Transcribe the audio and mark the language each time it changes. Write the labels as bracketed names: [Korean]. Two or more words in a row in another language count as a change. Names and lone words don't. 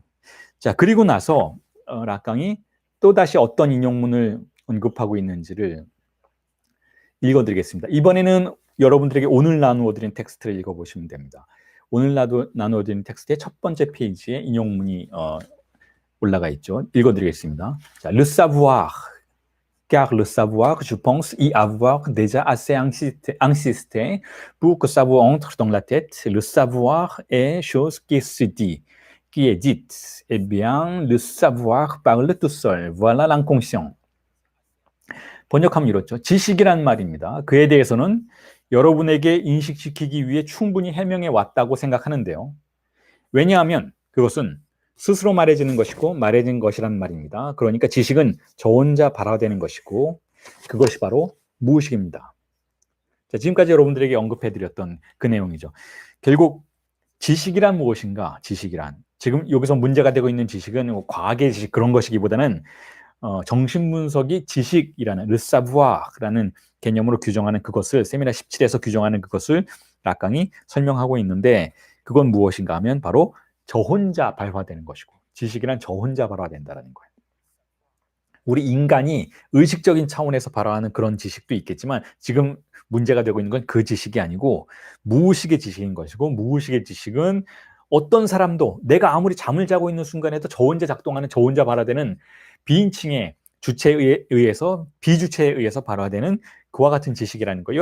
[Korean] 자, 그리고 나서 락강이 또다시 어떤 인용문을 언급하고 있는지를 읽어드리겠습니다. 이번에는 여러분들에게 오늘 나누어드린 텍스트를 읽어보시면 됩니다. 오늘 나누어드린 텍스트의 첫 번째 페이지에 인용문이 올라가 있죠. 읽어드리겠습니다. 자, [French] Le savoir, car le savoir, je pense y avoir déjà assez insisté pour que ça vous entre dans la tête. Le savoir est chose qui se dit, qui est dite. Eh bien, le savoir parle tout seul. Voilà l'inconscient. [Korean] 번역하면 이렇죠. 지식이란 말입니다. 그에 대해서는 여러분에게 인식시키기 위해 충분히 해명해 왔다고 생각하는데요. 왜냐하면 그것은 스스로 말해지는 것이고 말해진 것이란 말입니다. 그러니까 지식은 저 혼자 발화되는 것이고 그것이 바로 무의식입니다. 자, 지금까지 여러분들에게 언급해드렸던 그 내용이죠. 결국 지식이란 무엇인가? 지식이란 지금 여기서 문제가 되고 있는 지식은 과학의 지식 그런 것이기보다는 정신분석이 지식이라는 [French] le savoir [Korean] 라는 개념으로 규정하는 그것을 세미나 17에서 규정하는 그것을 락강이 설명하고 있는데 그건 무엇인가 하면 바로 저 혼자 발화되는 것이고 지식이란 저 혼자 발화된다는 거예요. 우리 인간이 의식적인 차원에서 발화하는 그런 지식도 있겠지만 지금 문제가 되고 있는 건 그 지식이 아니고 무의식의 지식인 것이고 무의식의 지식은 어떤 사람도 내가 아무리 잠을 자고 있는 순간에도 저 혼자 작동하는 저 혼자 발화되는 비인칭의 주체에 의해서 비주체에 의해서 발화되는 그와 같은 지식이라는 거예요.